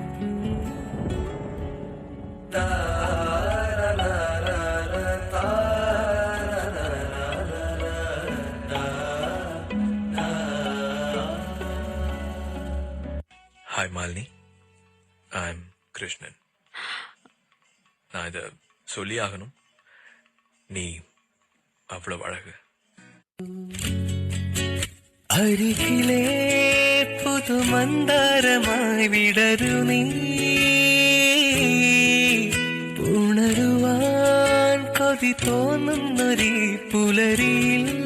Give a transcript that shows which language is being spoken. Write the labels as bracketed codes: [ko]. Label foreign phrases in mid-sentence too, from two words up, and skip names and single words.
[en] Hi Malini, I'm Krishnan. [ta] நான் இதை சொல்லி ஆகணும். நீ அவ்வளவு அழகு. [ml] അരികിലേ പുതുമന്ദാരമായി വിടരു നീ ഉണരുവാൻ കൊതി തോന്നുന്നൊരീ പുലരിയിൽ